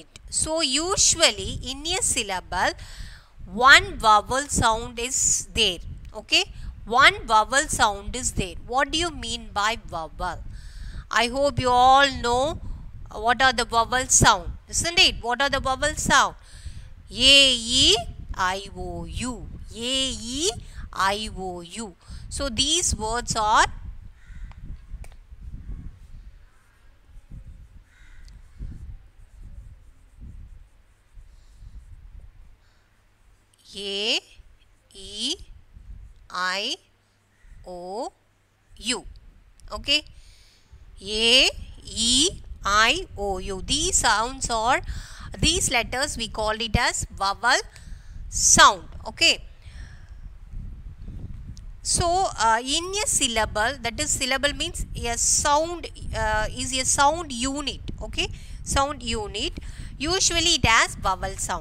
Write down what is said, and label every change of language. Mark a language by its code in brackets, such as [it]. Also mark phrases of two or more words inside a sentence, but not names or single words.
[en] So usually in a syllable, one vowel sound is there. Okay, one vowel sound is there. What do you mean by vowel? I hope you all know what are the vowel sound, isn't it? What are the vowel sound? A, E, I, O, U. A, E, I, O, U. So these words are A, E, I, O, U. Okay, A, E, I, O, U. These sounds are, these letters we call it as vowel sound. Okay, so in a syllable, that is syllable means a sound is a sound unit. Okay, sound unit, usually it has vowel sound.